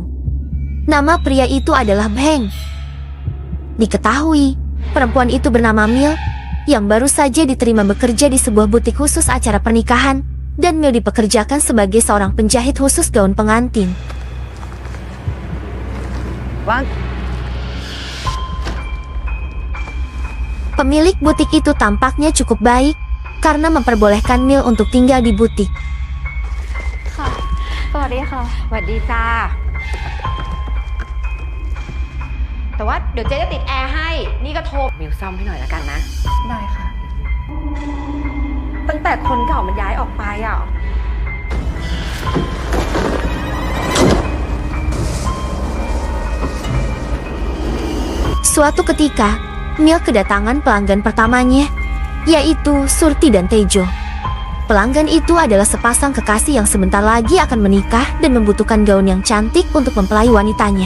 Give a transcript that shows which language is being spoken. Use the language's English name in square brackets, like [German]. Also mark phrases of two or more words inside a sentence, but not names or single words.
[Indonesian] Nama pria itu adalah Beng. Diketahui, perempuan itu bernama Mil, yang baru saja diterima bekerja di sebuah butik khusus acara pernikahan, dan Mil dipekerjakan sebagai seorang penjahit khusus gaun pengantin. Bang. Pemilik butik itu tampaknya cukup baik, karena memperbolehkan Mil untuk tinggal di butik. [Thai] สวัสดีจ้าแต่ว่าเดี๋ยวเจ๊จะติดแอร์ให้นี่ก็โทรมิวซ่อมให้หน่อยละกันนะได้ค่ะตั้งแต่คนเก่ามันย้ายออกไปอ่ะ [Indonesian] Suatu ketika, Mil kedatangan pelanggan pertamanya, yaitu Surti dan Tejo. Pelanggan itu adalah sepasang kekasih yang sebentar lagi akan menikah dan membutuhkan gaun yang cantik untuk mempelai wanitanya.